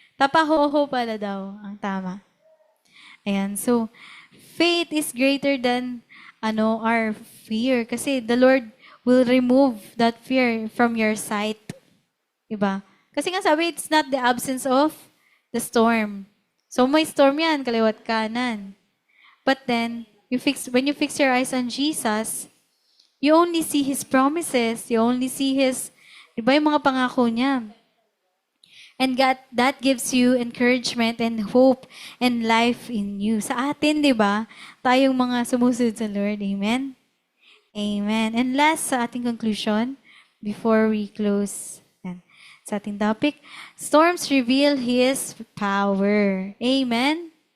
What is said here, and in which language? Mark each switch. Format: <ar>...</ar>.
<tl>Tapahoho pala daw ang tama.</tl> <en>Ayan, so, faith is greater than our fear. Kasi the Lord will remove that fear from your sight. Diba? Kasi nga sabi, it's not the absence of the storm.</en> <tl>So may storm yan, kaliwat kanan.</tl> <en>But then, when you fix your eyes on Jesus, you only see His promises. You only see His,</en> <tl>diba yung mga pangako niya.</tl> <en>And God, that gives you encouragement and hope and life in you.</en> <tl>Sa atin, di ba? Tayong mga sumusunod sa Lord. Amen? Amen.</tl> <en>And last</en> <tl>sa ating conclusion,</tl> <en>before we close</en> <tl>sa ating topic,</tl> <en>storms reveal His power. Amen?</en>